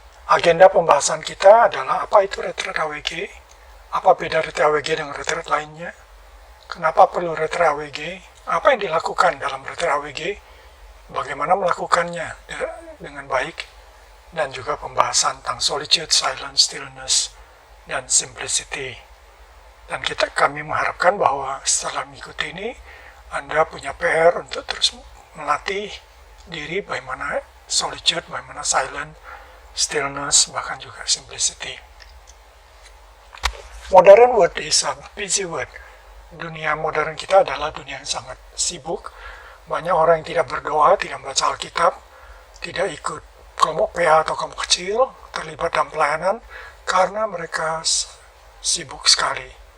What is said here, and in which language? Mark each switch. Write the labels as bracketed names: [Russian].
[Indonesian] Agenda pembahasan kita adalah apa itu retreat AWG, apa beda retreat AWG dengan retreat lainnya, kenapa perlu retreat AWG, apa yang dilakukan dalam retreat AWG, bagaimana melakukannya dengan baik, dan juga pembahasan tentang solitude, silence, stillness, dan simplicity. Dan kami mengharapkan bahwa setelah mengikuti ini, Anda punya PR untuk terus melatih diri bagaimana solitude, bagaimana silent, stillness, bahkan juga simplicity. [English] Modern world is a busy world. [Indonesian] Dunia modern kita adalah dunia yang sangat sibuk. Banyak orang yang tidak berdoa, tidak membaca Alkitab, tidak ikut kelompok PA atau kelompok kecil, terlibat dalam pelayanan, karena mereka sibuk sekali.